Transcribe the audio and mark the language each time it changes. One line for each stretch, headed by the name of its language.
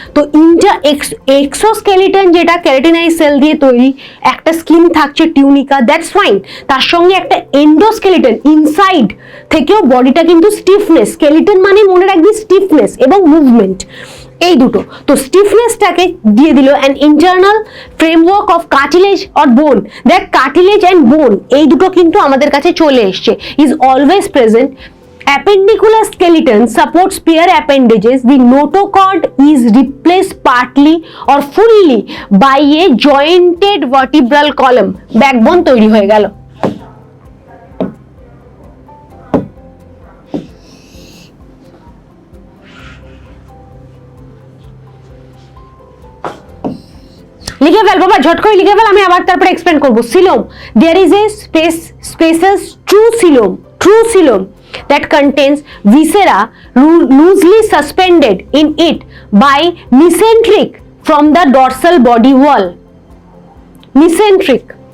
Bangla: তো এক্সোস্কেলিটন যেটা ক্যারাটিনাইজ সেল দিয়ে তৈরি, একটা স্কিন থাকছে টিউনিকা,
English: that's fine,
Bangla: তার সঙ্গে একটা এন্ডোস্কেলিটন ইনসাইড থেকেও বডিটা কিন্তু স্টিফনেস, স্কেলিটন মানে মনে রাখবি স্টিফনেস এবং মুভমেন্ট, এই দুটো। তো স্টিফনেসটাকে দিয়ে দিল
English: an internal framework of cartilage or bone,
Bangla: দেখ কার্টিলেজ অ্যান্ড বোন এই দুটো কিন্তু আমাদের কাছে চলে এসছে,
English: Is always present. Appendicular skeleton supports pair appendages. The notochord is replaced partly or fully by a jointed vertebral column.
Bangla: Backbone তৈরি হয়ে গেল। লিখে ফেল বাবা, ঝট করে লিখে ফেল, আমি আবার তারপরে এক্সপ্লেন করব।
English: Coelom, there is a spaces true coelom that contains viscera loosely suspended in it by mesenteric from the dorsal body wall. Mesenteric.